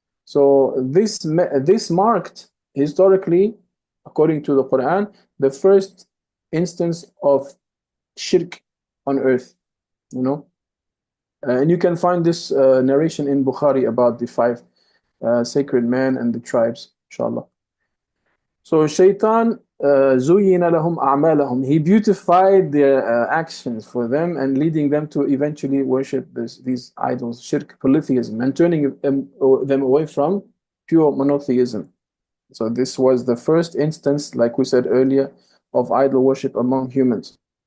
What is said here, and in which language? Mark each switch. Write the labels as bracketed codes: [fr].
[en] So this marked, historically, according to the Quran, the first instance of shirk on earth, And you can find this narration in Bukhari about the five sacred men and the tribes, inshallah. [ar] So Shaitan, زُيِّنَ لَهُمْ أَعْمَالَهُم. [en] He beautified their actions for them and leading them to eventually worship these idols, shirk, polytheism, and turning them away from pure monotheism. So this was the first instance, like we said earlier, of idol worship among humans.